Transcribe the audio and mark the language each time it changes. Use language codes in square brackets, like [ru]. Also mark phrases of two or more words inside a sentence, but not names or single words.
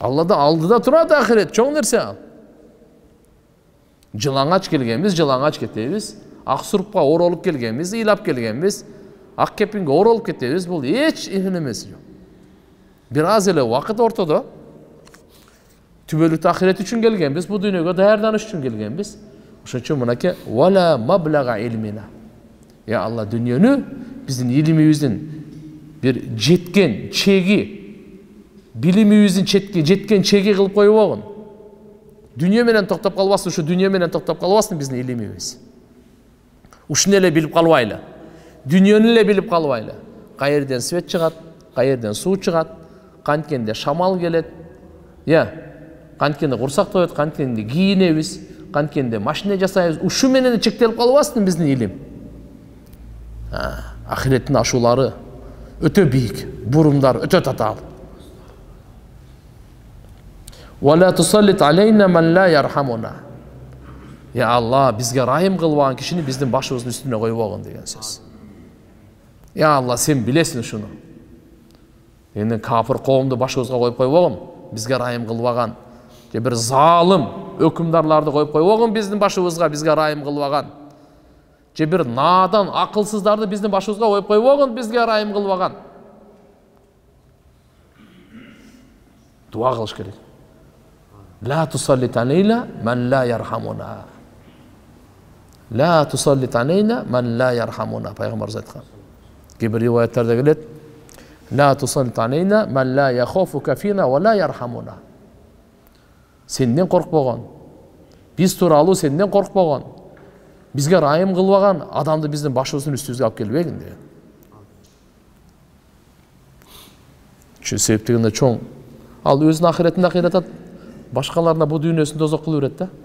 [ky] Аллада алдыда турат ахирет, чоң нерсе ал. Жылаңач келгенбиз, жылаңач кетебиз. Ак сурупка оролуп келгенбиз, ыйлап келгенбиз. Ак кепинге оролуп кетебиз. Бул эч эмес жок. Бир аз эле убакыт ортодо. Түбөлүктүү ахирет үчүн келгенбиз, бу дүйнөгө даярданыш үчүн келгенбиз. Ошон үчүн мынакей [ar] ولا مبلغ علمنا. [ky] Я Алла, дүйнөнү биздин илимибиздин бир жеткен чеги, билимибиздин жеткен чеги кылып койбогун. Дүйнө менен токтоп калбасын, ушу дүйнө менен токтоп калбасын биздин илимибиз. Ушуну эле билип калбайлы. Дүйнөнү эле билип калбайлы. Кайерден свет чыгат, кайерден суу чыгат, канткенде шамал келет. Канткенде курсак тоет, канткенде кийинебиз, канткенде машина жасайбыз. Ушу менен чектелип калбасын биздин илим. Ахиреттин ашуулары өтө бийик, бурумдар өтө татаал. [ar] ولا تسلط علينا من لا يرحمنا. [ky] Я Алла, бизге райым кылбаган кишини биздин башыбыздын үстүнө койбогун деген сөз. Я Алла, сен билесиң ушуну. Эми кафир коомду башыбызга коюп койбогун, бизге райым кылбаган, же бир залым өкүмдарларды коюп койбогун биздин башыбызга, бизге райым кылбаган. Же бир надан, акылсыздарды биздин башыбызга коюп койбогун, бизге райым кылбаган. Дуа кылыш керек. [ar] لا تسلط علينا من لا يرحمنا. لا تسلط علينا من لا يرحمنا. [ky] Пайгамбарыбыз айткан. Кейбир риваяттарда келет. [ar] لا تسلط علينا من لا يخافك فينا ولا يرحمنا. [ky] Сенден коркпогон, биз тууралуу сенден коркпогон, бизге райым кылбаган адамды биздин башыбыздын үстүбүзгө алып келбегин деген. Ошол себептен чоң ал өзүнүн ахиретин акыйратат, башкаларына бу дүйнөсүн тозок кылып берет да.